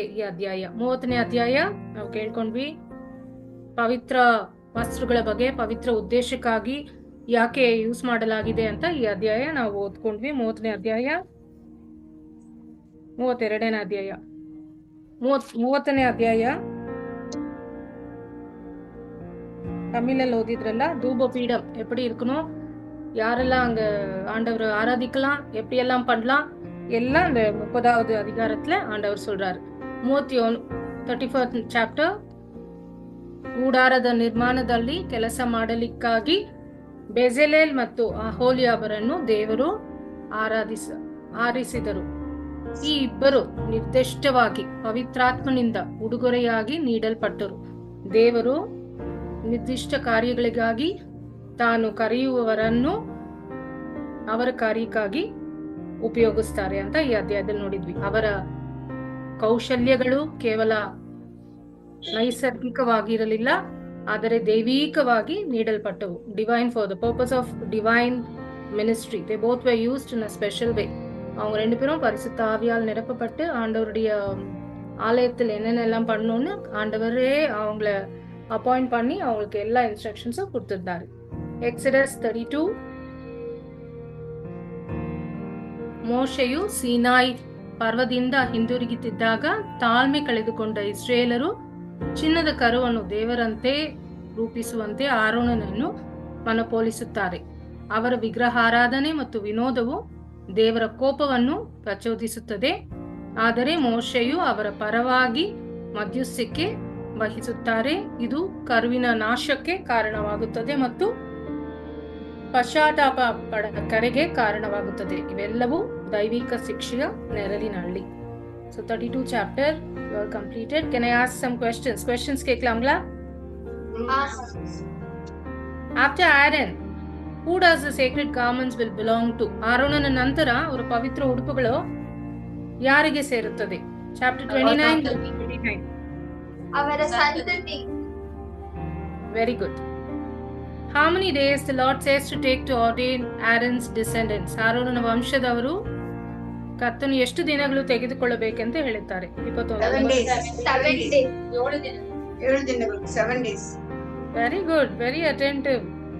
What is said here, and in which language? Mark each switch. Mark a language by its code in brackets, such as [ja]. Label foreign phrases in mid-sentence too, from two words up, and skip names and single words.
[kn] ಈ ಅಧ್ಯಾಯ 30ನೇ ಅಧ್ಯಾಯ ನಾವು ಕೇಳ್ಕೊಂಡ್ವಿ. ಪವಿತ್ರ ವಸ್ತ್ರಗಳ ಬಗ್ಗೆ, ಪವಿತ್ರ ಉದ್ದೇಶಕ್ಕಾಗಿ ಯಾಕೆ ಯೂಸ್ ಮಾಡಲಾಗಿದೆ ಅಂತ ಈ ಅಧ್ಯಾಯ ನಾವು ಓದ್ಕೊಂಡ್ವಿ. 30ನೇ ಅಧ್ಯಾಯ, 32ನೇ ಅಧ್ಯಾಯ, 30ನೇ ಅಧ್ಯಾಯ தமிழில் ஓதிದ್ರಲ್ಲ. [ta] தூபபீடம் எப்படி இருக்கணும், யாரெல்லாம் அங்க ஆண்டவர் ஆராதிக்கலாம், எப்படி எல்லாம் பண்ணலாம், எல்லாம் அந்த 30வது அதிகாரத்துல ஆண்டவர் சொல்றாரு. [en] 31st chapter, [kn] ಗೂಡಾರದ ನಿರ್ಮಾಣದಲ್ಲಿ ಕೆಲಸ ಮಾಡಲಿಕ್ಕಾಗಿ ಬೆಜಲೇಲ್ ಮತ್ತು ಅಹೋಲಿಯಾಬರನ್ನು ದೇವರು ಆರಿಸಿದರು. ಈ ಇಬ್ಬರು ನಿರ್ದಿಷ್ಟವಾಗಿ ಪವಿತ್ರಾತ್ಮನಿಂದ ಉಡುಗೊರೆಯಾಗಿ ನೀಡಲ್ಪಟ್ಟರು. ದೇವರು ನಿರ್ದಿಷ್ಟ ಕಾರ್ಯಗಳಿಗಾಗಿ ತಾನು ಕರೆಯುವವರನ್ನು ಅವರ ಕಾರ್ಯಕ್ಕಾಗಿ ಉಪಯೋಗಿಸ್ತಾರೆ ಅಂತ ಈ ಅಧ್ಯಾಯದಲ್ಲಿ ನೋಡಿದ್ವಿ. ಅವರ ಕೌಶಲ್ಯಗಳು ಕೇವಲ ನೈಸರ್ಗಿಕವಾಗಿರಲಿಲ್ಲ, ಆದರೆ ದೈವಿಕವಾಗಿ ನೀಡಲ್ಪಟ್ಟವು. [en] divine for the purpose of divine ministry. they both were used in a special way. [ta] அவங்க 2 பேரும் பரிசுத்த ஆவியால் நிரப்பப்பட்டு ஆண்டவருடைய ஆலயத்தில் என்னென்னலாம் பண்ணணும்னு ஆண்டவரே அவங்கள அப்பாயிண்ட் பண்ணி அவங்களுக்கு எல்லா இன்ஸ்ட்ரக்ஷன்ஸும் கொடுத்திருந்தாரு. எக்ஸடஸ் 32. [kn] ಮೋಶೆಯು ಸೀನಾಯಿ ಪರ್ವದಿಂದ ಹಿಂದಿರುಗುತ್ತಿದ್ದಾಗ ತಾಳ್ಮೆ ಕಳೆದುಕೊಂಡ ಇಸ್ರೇಲರು ಚಿನ್ನದ ಕರುವನ್ನು ದೇವರಂತೆ ರೂಪಿಸುವಂತೆ ಆರೋನನನ್ನು ಮನಪೋಲಿಸುತ್ತಾರೆ. ಅವರ ವಿಗ್ರಹಾರಾಧನೆ ಮತ್ತು ವಿನೋದವು ದೇವರ ಕೋಪವನ್ನು ಪ್ರಚೋದಿಸುತ್ತದೆ. ಆದರೆ ಮೋಶೆಯು ಅವರ ಪರವಾಗಿ ಮಧ್ಯಸ್ಥಿಕೆ ವಹಿಸುತ್ತಾರೆ. ಇದು ಕರುವಿನ ನಾಶಕ್ಕೆ ಕಾರಣವಾಗುತ್ತದೆ ಮತ್ತು ಪಶ್ಚಾತ್ತಾಪ ಪಡದ ಕರೆಗೆ ಕಾರಣವಾಗುತ್ತದೆ. ಇವೆಲ್ಲವೂ ದೈವಿಕ ಶಿಕ್ಷೆಯ ನೆರಳಿನಲ್ಲಿ. [en] So 32 chapter you are completed. Can I ask some questions? [ta] Questions கேட்கலாங்களா? [en] After Aaron, who does the sacred garments will belong to? [kn] ಆರೋನನ ನಂತರ ಅವರ ಪವಿತ್ರ ಉಡುಪುಗಳು ಯಾರಿಗೆ ಸೇರುತ್ತದೆ? [en] Chapter 29. [kn] ಅವರ ಸಂತತಿ. [en] Very good. How many days the Lord says to take to ordain Aaron's descendants? [kn] ಆರೋನನ ವಂಶದವರು ಕರ್ತನು ಎಷ್ಟು ದಿನಗಳು ತೆಗೆದುಕೊಳ್ಳಬೇಕೆಂತ ಹೇಳುತ್ತಾರೆ? [en] 7 days. very good, very attentive.